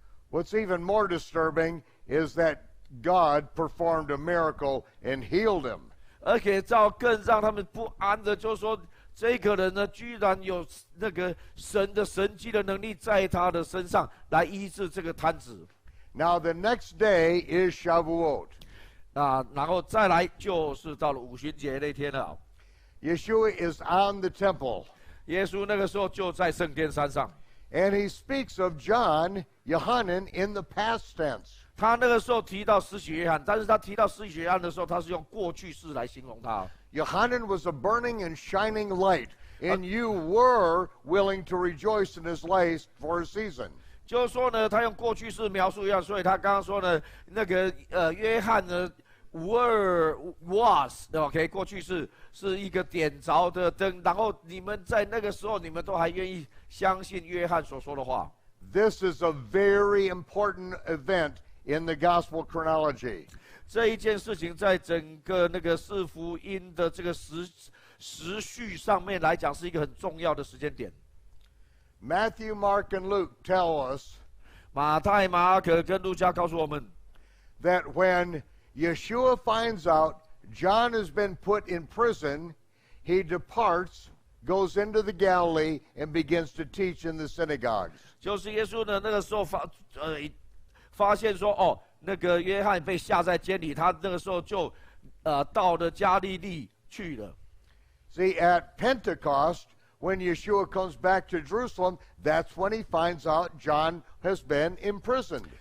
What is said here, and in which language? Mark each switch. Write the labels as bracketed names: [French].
[English] What's even more disturbing is that God performed a miracle and healed him. [Chinese] 而且更让他们不安的，就是说，这个人呢，居然有那个神的神迹的能力在他的身上来医治这个瘫子。 [English] Now the next day is Shavuot. [Chinese] 然后再来就是到了五旬节那天了。 [English] Yeshua is on the temple. [Chinese] 耶稣那个时候就在圣殿山上。 [English] And he speaks of John, Yohanan, in the past tense. [Chinese] 他那个时候提到施洗约翰，但是他提到施洗约翰的时候，他是用过去式来形容他。 [English] Yohanan was a burning and shining light, and you were willing to rejoice in his light for a season. [Chinese] 就是说呢，他用过去式描述一样，所以他刚刚说呢，那个约翰呢 [English] was OK， [Chinese] 过去式是一个点着的灯，然后你们在那个时候，你们都还愿意相信约翰所说的话。 [English] This is a very important event in the gospel chronology. [Chinese] 这一件事情在整个那个四福音的这个时序上面来讲，是一个很重要的时间点。 [English] Matthew, Mark, and Luke tell us [Chinese] 马太、马可跟路加告诉我们 [English] that when Yeshua finds out John has been put in prison, he departs, goes into the Galilee, and begins to teach in the synagogues. [Chinese] 就是耶稣呢那个时候发现说，哦，那个约翰被下在监里，他那个时候就到了加利利去了。 [English] See, at Pentecost, when Yeshua comes back to Jerusalem, that's when he finds out John has been imprisoned.